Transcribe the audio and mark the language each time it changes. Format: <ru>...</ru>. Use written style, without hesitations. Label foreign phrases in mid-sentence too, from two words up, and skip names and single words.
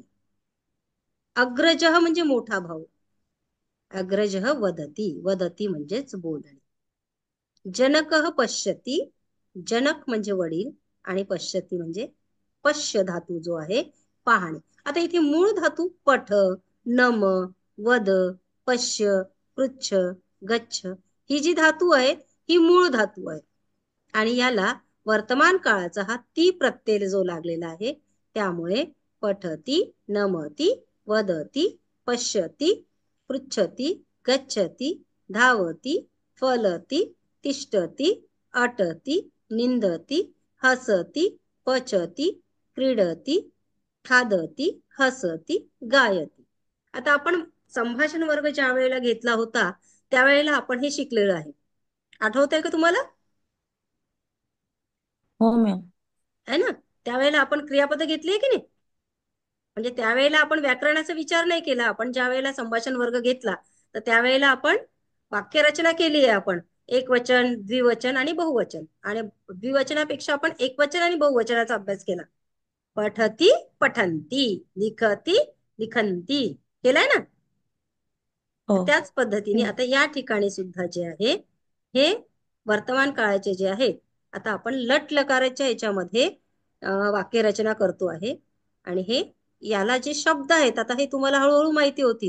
<mr>अग्रजः म्हणजे मोठा भाऊ.</mr> <sa>अग्रजः वदती,</sa> <mr>वदती म्हणजेच बोलणे.</mr> <sa>जनकः पश्यती,</sa> <mr>जनक म्हणजे वडील आणि पश्यती म्हणजे पश्य धातू जो आहे पाहणे. आता इथे मूळ धातू</mr> <sa>पठ, नम, वद, पश्य, पृच्छ, गच्छ</sa> <mr>ही जी धातू आहेत ही मूळ धातू आहे आणि याला वर्तमान काळाचा हा ती प्रत्यय जो लागलेला आहे त्यामुळे</mr> <sa>पठती, नमती, वदती, पश्यती, पृच्छती, गच्छती, धावती, फलती, तिष्ठती, अटती, निंदती, हसती, पचती, क्रीडती, खादती, हसती, गायती.</sa> <mr>आता आपण संभाषण वर्ग ज्या वेळेला घेतला होता त्यावेळेला आपण हे शिकलेलं आहे. आठवतंय का तुम्हाला? हो मॅम.</mr> <hi>है ना?</hi> <mr>त्यावेळेला आपण क्रियापद घेतली आहे की नाही? म्हणजे त्यावेळेला आपण व्याकरणाचा विचार नाही केला. आपण ज्या वेळेला संभाषण वर्ग घेतला तर त्यावेळेला आपण वाक्यरचना केली आहे. आपण एकवचन, द्विवचन आणि बहुवचन, आणि द्विवचनापेक्षा आपण एकवचन आणि बहुवचनाचा अभ्यास केला.</mr> <sa>पठती, पठंती, लिखती, लिखंती</sa> <mr>केलाय ना? हो. त्याच पद्धतीने आता या ठिकाणी सुद्धा जे आहे हे वर्तमान काळाचे जे आहे, आता आपण लट लकाराच्या याच्यामध्ये वाक्यरचना करतो आहे आणि हे याला जे शब्द आहेत आता हे तुम्हाला हळूहळू माहिती होतील.</mr>